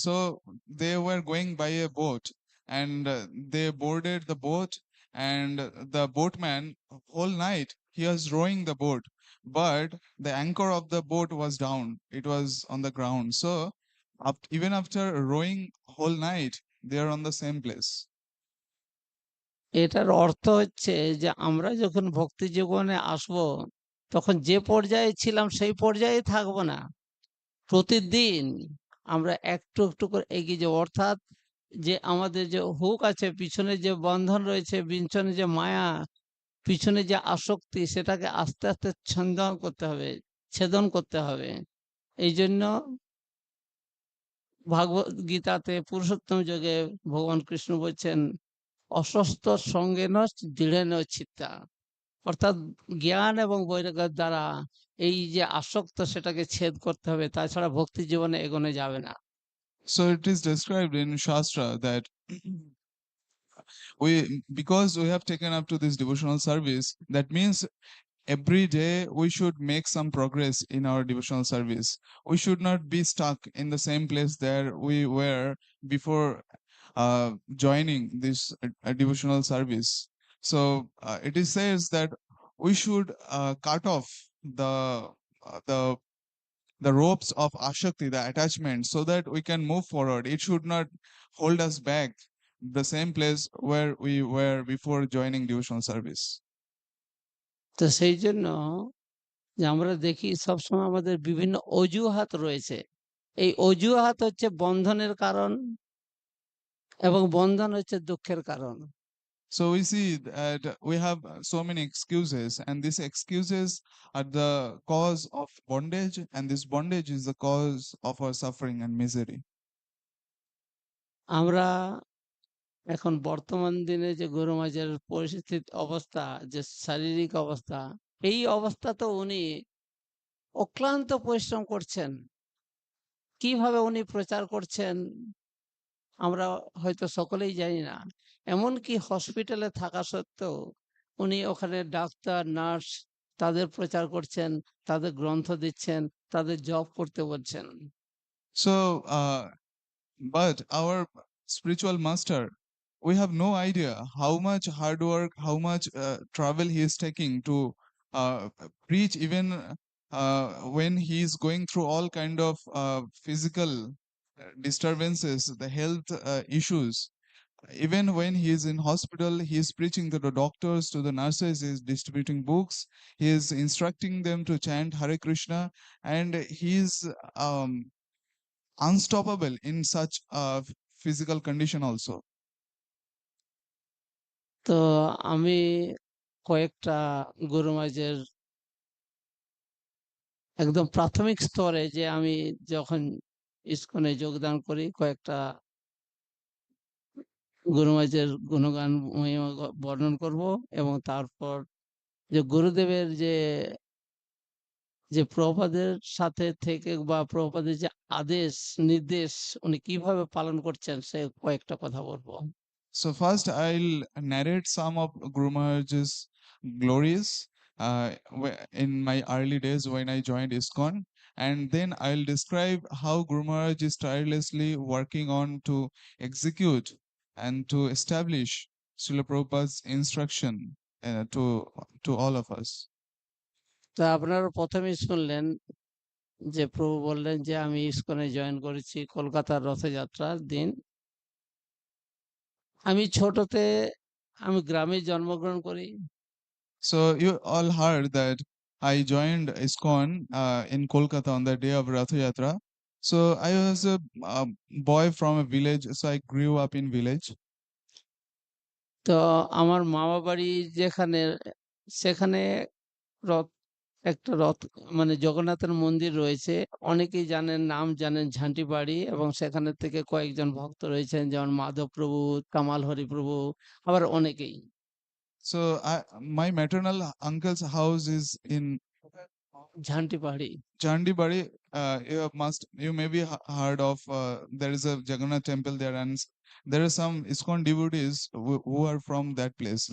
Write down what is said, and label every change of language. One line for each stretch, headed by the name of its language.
English: So they were going by a boat, and they boarded the boat, and the boatman whole night he was rowing the boat, but the anchor of the boat was down. It was on the ground. So even after rowing whole night, they are on the same place.
Bangla: এটার অর্থ হচ্ছে যে আমরা যখন ভক্তি জীবনে আসবো, তখন যে পর্যায়ে ছিলাম সেই পর্যায়ে থাকবো না। প্রতিদিন আমরা একটু, একটু করে এগিয়ে যাবো। অর্থাৎ যে আমাদের যে হুক আছে, পিছনে যে বন্ধন রয়েছে, পিছনে যে মায়া, পিছনে যে আসক্তি, সেটাকে আস্তে, আস্তে ছেদন করতে হবে, ছেদন করতে হবে। এইজন্য ভাগবত গীতাতে পুরুষোত্তম যোগে ভগবান কৃষ্ণ বলছেন,
Sanskrit: অস্বস্ত সঙ্গেন দৃঢ়েন চিত্তা।
Bangla: অর্থাৎ জ্ঞান এবং বৈরাগ্যের দ্বারা এই যে আসক্ত সেটাকে ছেদ করতে হবে, তাছাড়া ভক্তি জীবনে এগোনো যাবে না।
English: So it is described in Shastra that because we have taken up to this devotional service, that means every day we should make some progress in our devotional service. We should not be stuck in the same place there we were before joining this devotional service. So it is says that we should cut off the uh, the the ropes of ashakti, the attachment, so that we can move forward. It should not hold us back the same place where we were before joining devotional service.
Bangla: তো সেই জন্য যে আমরা দেখি সবসময় আমাদের বিভিন্ন অজুহাত রয়েছে। এই অজুহাত হচ্ছে বন্ধনের কারণ, এবং বন্ধন হচ্ছে দুঃখের কারণ।
English: So we see that we have so many excuses, and these excuses are the cause of bondage, and this bondage is the cause of our suffering and misery.
Bangla: আমরা এখন বর্তমান দিনে যে গরু মাঝের পরিস্থিতি অবস্থা, যে শারীরিক অবস্থা, এই অবস্থাতেও উনি অক্লান্ত পরিশ্রম করছেন। কিভাবে উনি প্রচার করছেন আমরা হয়তো সকলেই জানি না। এমনকি হসপিটালে থাকা সত্ত্বেও উনি ওখানে ডাক্তার, নার্স তাদের প্রচার করছেন, তাদের গ্রন্থ দিচ্ছেন, তাদের জব করতে বলছেন।
English: So, but our spiritual master, we have no idea how much hard work, how much travel he is taking to preach, even when he is going through all kind of physical disturbances, the health issues. Even when he is in hospital, he is preaching to the doctors, to the nurses, he is distributing books, he is instructing them to chant Hare Krishna, and he is um, unstoppable in such a physical condition also.
Bangla: তো আমি কয়েকটা গুরু মাঝের একদম প্রাথমিক স্তরে, যে আমি যখন ইসকনে যোগদান করি, কয়েকটা গুরু মাঝের গুণগান মহিমা বর্ণন করব, এবং তারপর যে গুরুদেবের যে প্রভুপাদের সাথে থেকে বা প্রভুপাদের যে আদেশ নির্দেশ উনি কিভাবে পালন করছেন সে কয়েকটা কথা বলবো।
English: So first, I'll narrate some of Guru Maharaj's glories in my early days when I joined ISKCON, and then I'll describe how Guru Maharaj is tirelessly working on to execute and to establish Srila Prabhupada's instruction to all of us.
Bangla: তো আপনারা প্রথমেই শুনলেন যে প্রভু বললেন যে আমি ইসকনে join করেছি কলকাতার রথযাত্রার দিন। আমি ছোটতে আমি গ্রামে জন্মগ্রহণ করি।
English: So you all heard that I joined ISKCON in Kolkata on the day of Rath Yatra. So I was a boy from a village, so I grew up in village.
Bangla: তো আমার মামা বাড়ি যেখানে, সেখানে রথ একটা রথ মানে জগন্নাথের মন্দির রয়েছে। অনেকেই জানেন, নাম জানেন ঝান্টি বাড়ি, এবং সেখানে থেকে কয়েকজন ভক্ত রয়েছেন যেমন মাধবপ্রভু, কামাল হরিপ্রভু, আবার অনেকেই।
English: So my maternal uncle's house is in
Bangla: ঝান্টি পাহাড়ি।
English: Chandibari. You maybe heard of there is a Jagannath temple there, and there are some ISKCON devotees who are from that place.